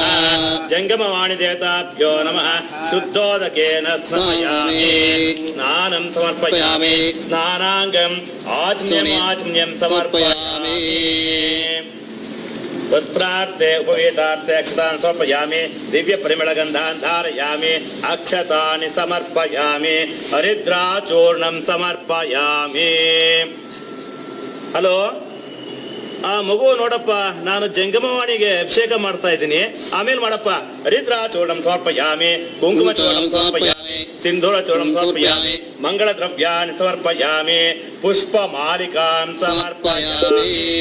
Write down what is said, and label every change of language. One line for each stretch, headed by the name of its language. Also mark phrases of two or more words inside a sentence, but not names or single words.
Sanskrit: जंगमवाणी देवताभ्यो नमः। शुद्धोदकेन स्नापयामि स्नानं समर्पयामि स्नानांगम् आचमनीयं समर्पयामि। वस्त्रार्थे उपवेतार्थे अक्षतान् समर्पयामि दिव्य परिमलगन्धान् धारयामि अक्षतानि समर्पयामि हरिद्राचूर्णं समर्पयामि।
Kannada: ಹಲೋ ಆ ಮಗು ನೋಡಪ್ಪ, ನಾನು ಜಂಗಮವಾಣಿಗೆ ಅಭಿಷೇಕ ಮಾಡ್ತಾ ಇದ್ದೀನಿ, ಆಮೇಲೆ ಮಾಡಪ್ಪ.
Sanskrit: ಹರಿದ್ರಾಚೂರ್ಣಂ ಸಮರ್ಪಯಾಮಿ ಕುಂಕುಮ ಚೂರ್ಣಂ ಸಮರ್ಪಯಾಮಿ ಸಿಂಧೂರ ಚೂರ್ಣಂ ಸಮರ್ಪಯಾಮಿ ಮಂಗಳ ದ್ರವ್ಯಾಣಿ ಸಮರ್ಪಯಾಮಿ ಪುಷ್ಪ ಮಾಲಿಕಾಂ ಸಮರ್ಪಯಾಮಿ।